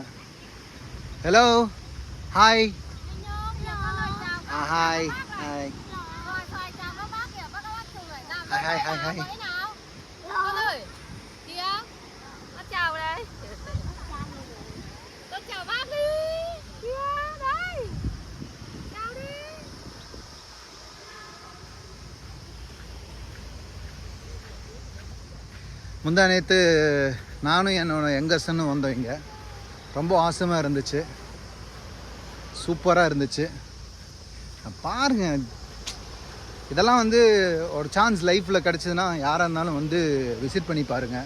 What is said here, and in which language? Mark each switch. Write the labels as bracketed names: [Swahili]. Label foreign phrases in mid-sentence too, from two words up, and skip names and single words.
[English] hello, hi. hi hi hai hai hai hai. [Vietnamese] Con ơi, kìa, con chào đây. Con chào bác đi. Kìa, đây. Chào đi. [Tamil] முந்தா நேற்று நானும் என்னோட யங்கர்சனும் வந்தோம். இங்கே ரொம்ப ஆசமாக இருந்துச்சு, சூப்பராக இருந்துச்சு. பாருங்கள், இதெல்லாம் வந்து ஒரு சான்ஸ் லைஃப்பில் கிடச்சிதுன்னா யாராக இருந்தாலும் வந்து விசிட் பண்ணி பாருங்கள்.